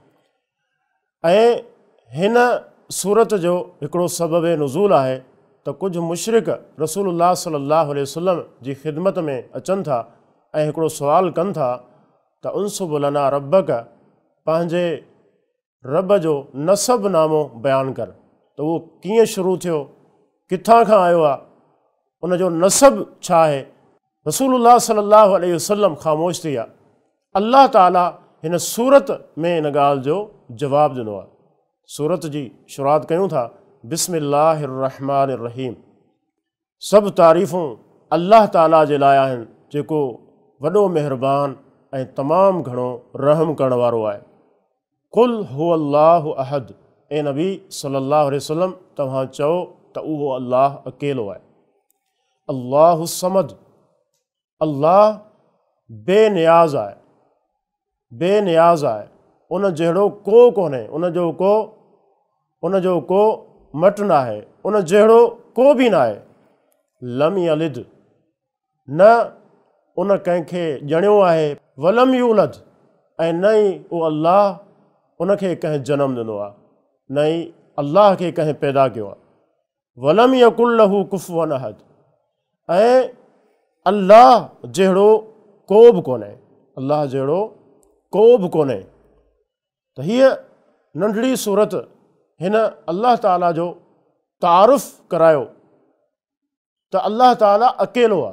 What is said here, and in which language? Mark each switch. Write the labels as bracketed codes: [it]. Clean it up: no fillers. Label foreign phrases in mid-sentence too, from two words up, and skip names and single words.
[sd] ऐं हिन सूरत जो हिकिड़ो सबब नुज़ूल आहे त कुझु मुशरिक रसूलुल्लाह [ar] صلى الله عليه وسلم [sd] जी ख़िदमत में अचनि था ऐं हिकिड़ो सुवाल कनि था त [ar] انسب لنا ربك, [sd] पंहिंजे रब जो नसब नामो बयानु कर, त उहो कीअं शुरू थियो, किथां खां आयो आहे, उनजो नसब छा आहे। रसूलुल्लाह [ar] صلى الله عليه وسلم [sd] ख़ामोश थी विया। अल्लाह ताला हिन सूरत में इन ॻाल्हि जो जवाबु ॾिनो आहे। सूरत जी शुरूआत कयूं था [ar] بسم الله الرحمن الرحيم. [sd] सभु तारीफ़ूं अल्लाह ताला जे लाइ आहिनि जेको वॾो महिरबान ऐं तमामु घणो रहम करण वारो आहे। [ar] قل هو الله أحد, [sd] ए नबी [ar] صلى الله عليه وسلم [sd] तव्हां चओ त उहो अल्लाह अकेलो आहे। [ar] الله الصمد, [sd] अल्लाह बेनियाज़ आहे, बेनियाज़ आहे, उन जहिड़ो को कोन्हे, उन जो को मट न आहे, उन जहिड़ो को बि न आहे। [ar] لم يلد, [sd] न उन कंहिंखे ॼणियो आहे, [ar] ولم يولد, [sd] ऐं न ई उहो अल्लाह उनखे कंहिं जनमु ॾिनो आहे, न ई अल्लाह खे कंहिं पैदा कयो आहे। [ar] ولم يكن له كفوا أحد, [sd] ऐं अल्लाह जहिड़ो को बि कोन्हे, अल्लाह जहिड़ो को बि कोन्हे। त हीअ नंढड़ी सूरत हिन अल्लाह ताला जो तारुफ़ करायो त अल्लाह ताला अकेलो आहे।